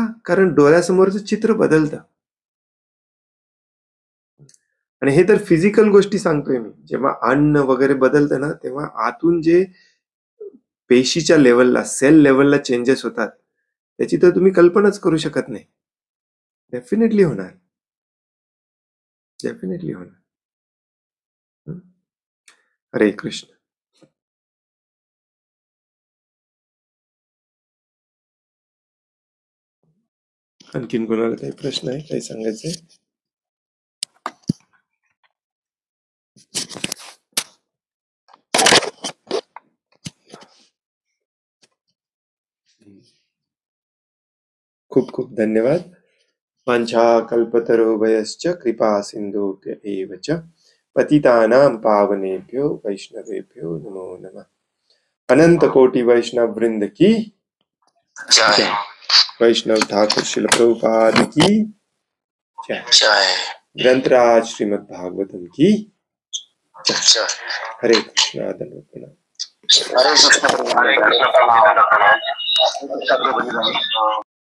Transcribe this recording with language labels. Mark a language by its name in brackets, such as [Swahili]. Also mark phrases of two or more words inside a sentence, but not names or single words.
[Marathi] कारण डोळ्यासमोरचं चित्र बदलतं. आणि हे तर फिजिकल गोष्टी सांगतोय मी. जेव्हा अन्न वगैरे बदलतं ना, तेव्हा आतून जे पेशीच्या लेवलला, [English] cell levelला [Marathi] चेंजेस होतात, त्याची तर तुम्ही कल्पनाच करू शकत नाही. डेफिनेटली होणार, डेफिनेटली होणार. हरे कृष्ण. आणखीन कोणाला काही प्रश्न आहे, काही सांगायचंय? खूप खूप धन्यवाद. [Sanskrit] वाञ्छा कल्पतरुभयश्च कृपा सिन्धुभ्य एव च पतितानां पावनेभ्यो वैष्णवेभ्यो नमो नमः. [Hindi] अनंत कोटि वैष्णव वृंद की जय. वैष्णव ठाकुर श्रील प्रभुपाद की जय. ग्रंथराज श्रीमद् भागवतम की अच्छा. हरे कृष्णा धन्यवाद प्रणाम. हरे कृष्ण.